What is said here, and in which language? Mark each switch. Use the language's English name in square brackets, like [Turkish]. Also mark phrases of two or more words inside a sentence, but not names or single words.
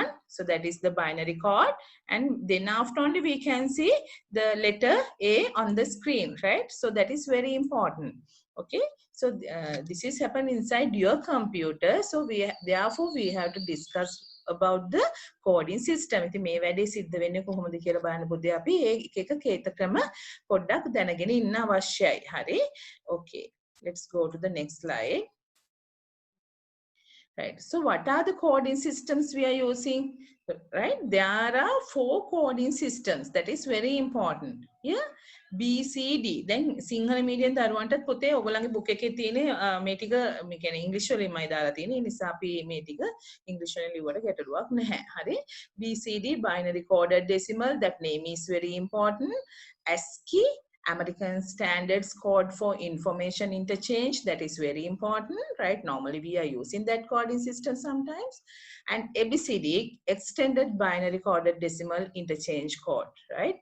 [English] So that is the binary code. And then after only we can see the letter A on the screen, right? So that is very important. Okay. So this is happen inside your computer. So therefore we have to discuss about the coding system. [Sinhala] ඉතින් මේ වැඩේ සිද්ධ වෙන්නේ කොහොමද කියලා බලන්න පුතේ අපි එක එක කේත ක්‍රම පොඩ්ඩක් දැනගෙන ඉන්න අවශ්‍යයි. හරි? [English] Okay. Let's go to the next slide. Right. So what are the coding systems we are using? Right. There are 4 coding systems. That is very important. Yeah. BCD. [Sinhala] Then [English] Sinhala medium [Sinhala] දරුවන්ටත් පුතේ ඔයගොල්ලන්ගේ book එකේ තියෙන මේ ටික මේ කියන්නේ ඉංග්‍රීසි වලින්මයි දාලා තියෙන්නේ. ඒ නිසා අපි මේ ටික ඉංග්‍රීසි වලින් ලියුවට ගැටලුවක් නැහැ. හරි. [English] BCD, binary coded decimal. That name is very important. ASCII, American Standards Code for Information Interchange. That is very important, right? Normally we are using that coding system sometimes. And ABCD, Extended Binary Coded Decimal Interchange Code, right?